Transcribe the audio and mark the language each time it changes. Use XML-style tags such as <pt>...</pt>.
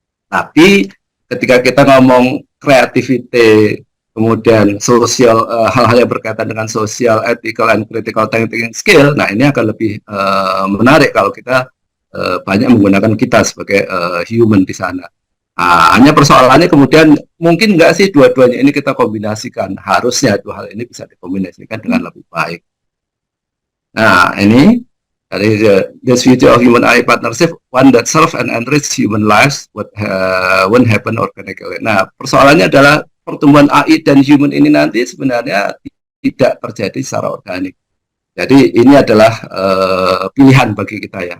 <id>Tapi ketika kita ngomong creativity, kemudian sosial, hal-hal yang berkaitan dengan sosial,</id> <en>ethical, and critical thinking skill,</en> <id>nah ini akan lebih menarik kalau kita banyak menggunakan kita sebagai human di sana. Hanya persoalannya kemudian mungkin nggak sih dua-duanya ini kita kombinasikan. Harusnya dua hal ini bisa dikombinasikan dengan lebih baik. Nah ini dari</id> <en>this future of human AI partnership, one that serve and enrich human lives won't happen organically.</en> <id>Nah persoalannya adalah pertumbuhan AI dan human ini nanti sebenarnya tidak terjadi secara organik. Jadi ini adalah pilihan bagi kita ya.</id>